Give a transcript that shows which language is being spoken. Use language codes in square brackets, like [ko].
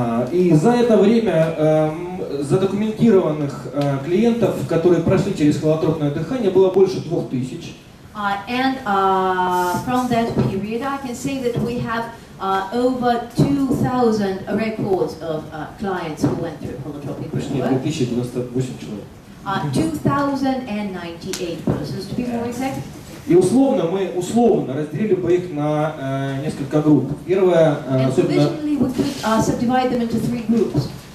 [ru] И за это время задокументированных клиентов, которые прошли через холотропное дыхание, было больше 2000. [en] And from that period, I can say that we have over 2,000 records of clients who went through holotropic breathwork. [ru] 2098 человек. [en] 2,098 persons, to be more exact. [ru] И мы условно разделили бы их на несколько групп. Первая, [en] Provisionally, we could subdivide them into 3 groups.